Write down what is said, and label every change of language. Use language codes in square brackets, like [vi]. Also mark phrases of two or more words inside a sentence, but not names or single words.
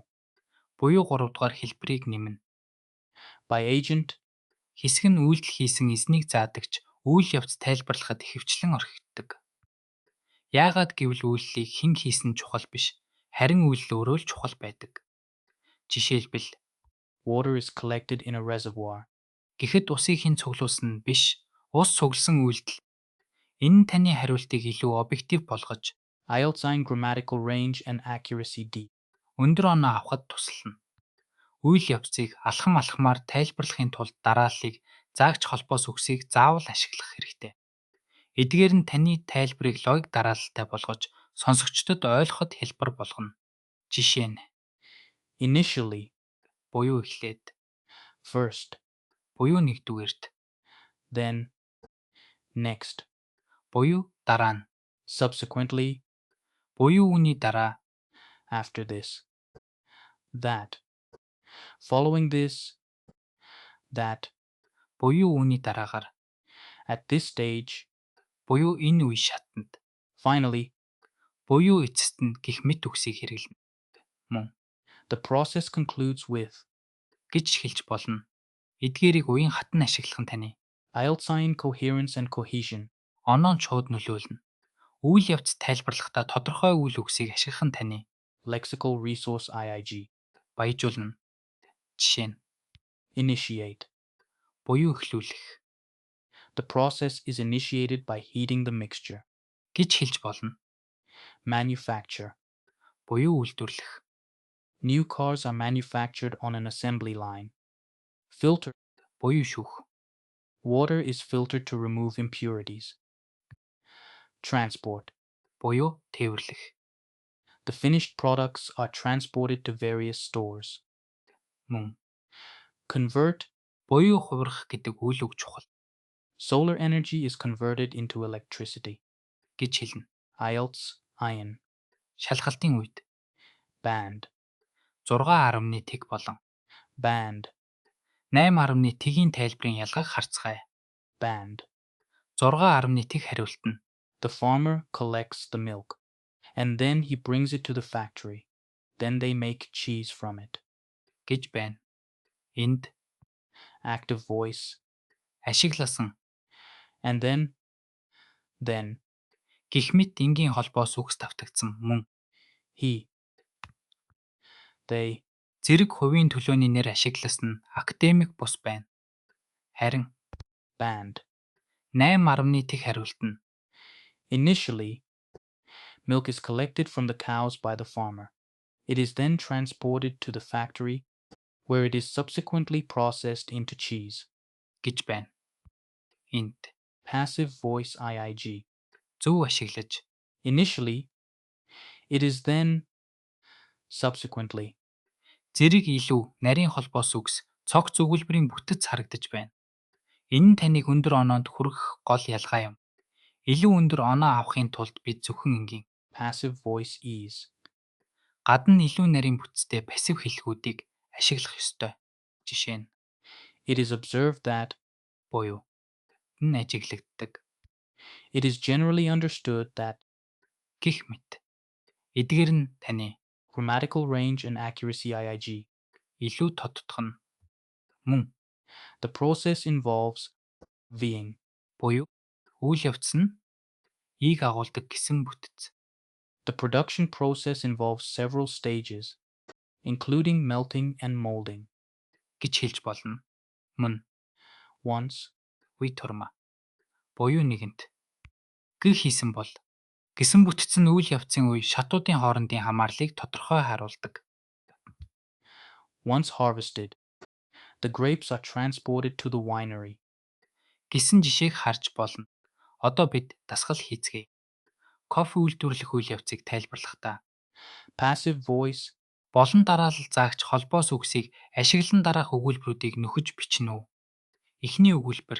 [mn] буюу 3 дугаар хэлбэрийг нэмнэ. [en] By agent. [mn] Хэсэг нь үйлдэл хийсэн эзнийг заадагч үйл явц тайлбарлахад ихэвчлэн орхигддог. Яагаад гэвэл үйлдэлийг хэн хийсэн чухал биш, харин үйлдэл өөрөө л чухал байдаг. Жишээлбэл [en] Water is collected in a reservoir. [mn] гэхэд усыг хэн цуглуулсан нь биш, ус цугласан үйлдэл. Энэ нь таны хариултыг илүү объектив болгож, [en] IELTS grammatical range and accuracy D. [mn] өндөр оноо авахд тусална. Үйл явцыг алхамаар тайлбарлахын тулд дарааллыг заагч холбоос үгсийг заавал ашиглах хэрэгтэй. Эдгээр нь таны тайлбарыг логик дараалалтай болгож, сонсогчдод ойлгоход хялбар болгоно. Жишээ нь Initially. буюу эхлээд, First. буюу нэгдүгээрт, [en] Then. Next. [mn] буюу дараа нь, Subsequently. буюу үүний дараа, [en] After this. That. Following this. That. [mn] буюу үүний дараагаар, [en] At this stage. [mn] буюу энэ үе шатанд, Finally. буюу эцэст нь гэх мэт үгсийг хэрэглэнэ. Мөн [en] The process concludes with. [mn] гэж хэлж болно. Эдгээрийг уян хатан ашиглах нь таны [en] IELTS coherence and cohesion. [mn] оноон шууд нөлөөлнө. Үйл явц тайлбарлахдаа тодорхой үйл үгсийг ашиглах нь таны [en] Lexical resource IIG. [mn] баяжуулна. Жишээ нь Initiate. буюу эхлүүлэх [en] The process is initiated by heating the mixture. [mn] гэж хэлж болно. Manufacture. Буюу үйлдвэрлэх. [en] New cars are manufactured on an assembly line. [mn] Filter. Буюу шүүх. [en] Water is filtered to remove impurities. [mn] Transport. Буюу тээвэрлэх. [en] The finished products are transported to various stores. [mn] Мөн Convert. буюу хувирах гэдэг үйл үг чухал [en] Solar energy is converted into electricity. [mn] гэж хэлнэ. [en] IELTS iron. [mn] Шалгалтын үед Band. 6.1 тэг болон Band. 8.1 тэгийн тайлбарын ялгааг харцгаая. Band. 6.1 тэг хариулт нь [en] The farmer collects the milk, and then he brings it to the factory. Then they make cheese from it. [mn] гэж байна. Энд [en] Active voice. [mn] ашигласан [en] And then. [mn] гэх мэт энгийн холбоос үгс давтагдсан мөн [en] He. They. [mn] зэрэг хувийн төлөөний нэр ашигласан нь академик бус байна. Харин Band. 8.1 тэг хариулт нь [en] Initially, milk is collected from the cows by the farmer. It is then transported to the factory, where it is subsequently processed into cheese. [mn] гэж байна. Энд [en] Passive voice IIG. [mn] зөв ашиглаж [en] Initially. It is then. Subsequently. [mn] зэрэг илүү нарийн холбоос үгс цогц өгүүлбэрийн бүтэц харагдаж байна. Энэ нь таныг өндөр оноонд хүргэх гол ялгаа юм. Илүү өндөр оноо авахын тулд бид зөвхөн энгийн [en] Passive voice ease. [mn] гадна илүү нарийн бүтцтэй пассив хэллэгүүдийг ашиглах ёстой. Жишээ нь [en] It is observed that. [mn] буюу энэ ажиглагддаг [en] It is generally understood that. [mn] гэх мэт. Эдгээр нь таны [en] Grammatical range and accuracy IIG. [mn] илүү тодтох нь мөн [en] The process involves. Being. [mn] буюу үйл явц нь ийг агуулдаг гэсэн бүтэц. [en] The production process involves several stages, including melting and molding. [mn] гэж хэлж болно. Мөн Once. үе турма буюу нэгэнт гэх хийсэн бол гэсэн бүтэц нь үйл явцын үе шатуудын хоорондын хамаарлыг тодорхой харуулдаг. [en] Once harvested, the grapes are transported to the winery. [mn] гэсэн жишээг харж болно. Одоо бид дасгал хийцгээе. Кофе үйлдвэрлэх үйл явцыг тайлбарлахдаа [en] Passive voice, [mn] болон дараалал заагч холбоос үгсийг ашиглан дараах өгүүлбэрүүдийг нөхөж бичнэ үү? Эхний өгүүлбэр